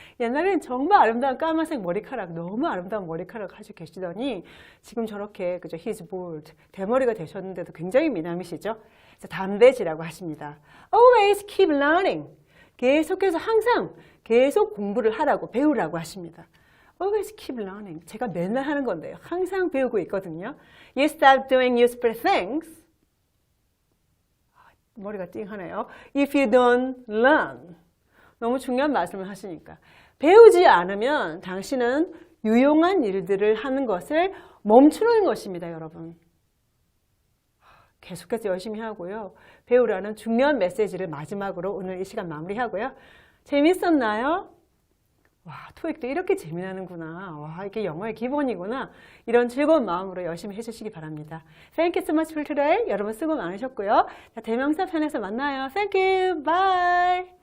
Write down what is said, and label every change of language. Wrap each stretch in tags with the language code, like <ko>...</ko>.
<ko>옛날에는 정말 아름다운 까만색 머리카락, 너무 아름다운 머리카락 가지고 계시더니 지금 저렇게 그죠?</ko> <en>He's bold.</en> <ko>대머리가 되셨는데도 굉장히 미남이시죠? 담대해지라고 하십니다.</ko> <en>Always keep learning.</en> <ko>계속해서 항상 계속 공부를 하라고, 배우라고 하십니다.</ko> <en>Always keep learning.</en> <ko>제가 맨날 하는 건데요. 항상 배우고 있거든요.</ko> <en>You stop doing useful things.</en> <ko>머리가 띵하네요.</ko> <en>If you don't learn.</en> <ko>너무 중요한 말씀을 하시니까. 배우지 않으면 당신은 유용한 일들을 하는 것을 멈추는 것입니다, 여러분. 계속해서 열심히 하고요. 배우라는 중요한 메시지를 마지막으로 오늘 이 시간 마무리하고요. 재밌었나요? 와, 토익도 이렇게 재미나는구나. 와, 이게 영어의 기본이구나. 이런 즐거운 마음으로 열심히 해주시기 바랍니다.</ko> <en>Thank you so much for today.</en> <ko>여러분 수고 많으셨고요. 자, 대명사 편에서 만나요.</ko> <en>Thank you. Bye.</en>